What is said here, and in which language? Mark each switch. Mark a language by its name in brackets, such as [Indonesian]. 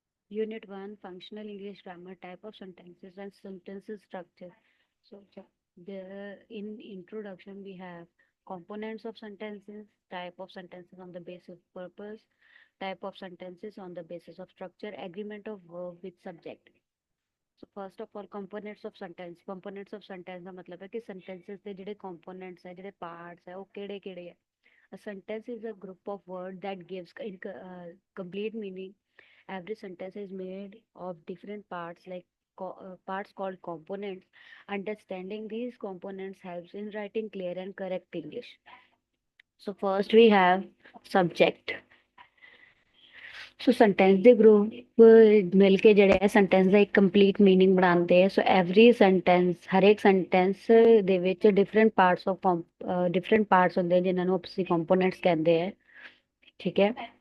[English] Unit 1, Functional English Grammar, Type of Sentences and Sentences Structure. So, in introduction, we have components of sentences, type of sentences on the basis of purpose, type of sentences on the basis of structure, agreement of verb with subject. So first of all, components of sentence. Components of sentence [Punjabi] ਦਾ ਮਤਲਬ ਹੈ ਕਿ sentences ਦੇ ਜਿਹੜੇ components ਹੈ, ਜਿਹੜੇ parts ਹੈ, ਉਹ ਕਿਹੜੇ-ਕਿਹੜੇ ਹੈ. [English] A sentence is a group of words that gives complete meaning. Every sentence is made of different parts, like parts called components. Understanding these components helps in writing clear and correct English. So first we have subject. [Punjabi] So sentence ਦੇ group ਮਿਲ ਕੇ ਜਿਹੜੇ ਹੈ sentence ਦਾ ਇੱਕ complete meaning ਬਣਾਉਂਦੇ ਆ. ਸੋ [English] every sentence, [Punjabi] ਹਰੇਕ sentence ਦੇ ਵਿੱਚ different parts ਹੁੰਦੇ ਜਿਨ੍ਹਾਂ ਨੂੰ ਅਸੀਂ ਕੰਪੋਨੈਂਟਸ ਕਹਿੰਦੇ ਆ. ਠੀਕ ਹੈ.